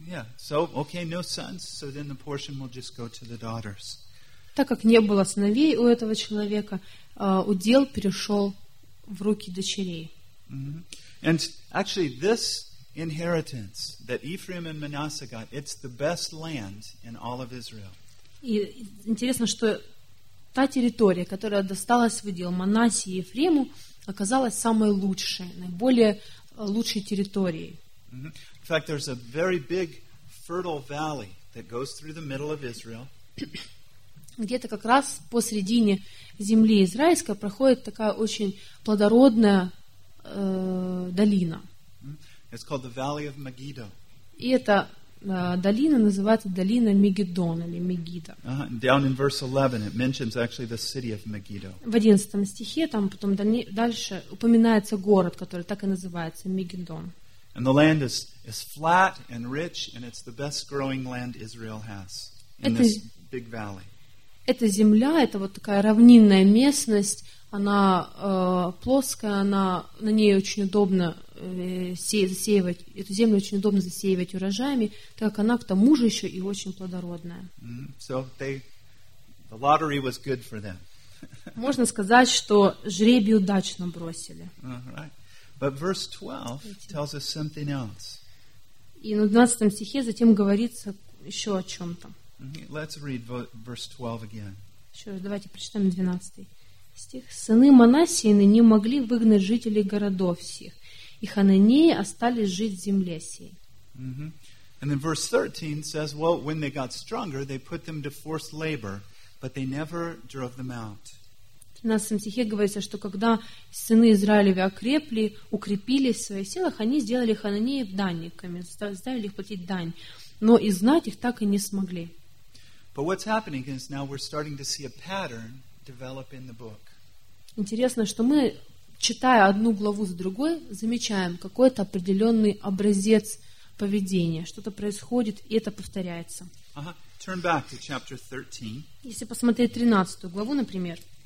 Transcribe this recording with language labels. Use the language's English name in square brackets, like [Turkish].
[English] Yeah. So, okay, no sons. So then the portion will just go to the daughters. [Russian] Так как не было сыновей у этого человека, удел перешел в руки дочерей. Mm-hmm. [English] And actually, this inheritance that Ephraim and Manasseh got, it's the best land in all of Israel. [Russian] И интересно, что та территория, которая досталась в удел Манассе и Ефрему, оказалась самой лучшей, наиболее лучшей территорией. Mm-hmm. [English] In fact, there's a very big fertile valley that goes through the middle of Israel. [Russian] Где-то как раз посредине земли израильской проходит такая очень плодородная долина. [English] It's called the Valley of Megiddo. [Russian] И эта долина называется долина Мегидон или Мегида. [English] Down in verse 11, it mentions actually the city of Megiddo. [Russian] В 11 стихе там потом дальше упоминается город, который так и называется Мегидон. [English] And the land is flat and rich, and it's the best growing land Israel has in this big valley. [Russian] Эта земля, это вот такая равнинная местность, она плоская, она, на ней очень удобно засеивать, эту землю очень удобно засеивать урожаями, так как она к тому же еще и очень плодородная. [English] So they, the lottery was good for them. [Russian] Можно сказать, что жребий удачно бросили. [English] But verse 12 tells us something else. [Russian] И на 12 стихе затем говорится еще о чем-то. [English] Let's read verse 12 again. [Russian] Еще раз, давайте прочитаем 12 стих. «Сыны Манассиины не могли выгнать жителей городов сих, и Хананеи остались жить в земле сей». [English] And then verse 13 says, well, when they got stronger, they put them to forced labor, but they never drove them out. [Russian] В 13 стихе говорится, что когда сыны Израилевы окрепли, укрепились в своих силах, они сделали Хананеев данниками, заставили их платить дань, но и знать их так и не смогли. [English] But what's happening is now we're starting to see a pattern develop in the book. [Russian] Интересно, что мы, читая одну главу за другой, замечаем какой-то определенный образец поведения. Что-то происходит, и это повторяется. [English] Turn back to chapter 13. [Russian] Если посмотреть 13 главу, например.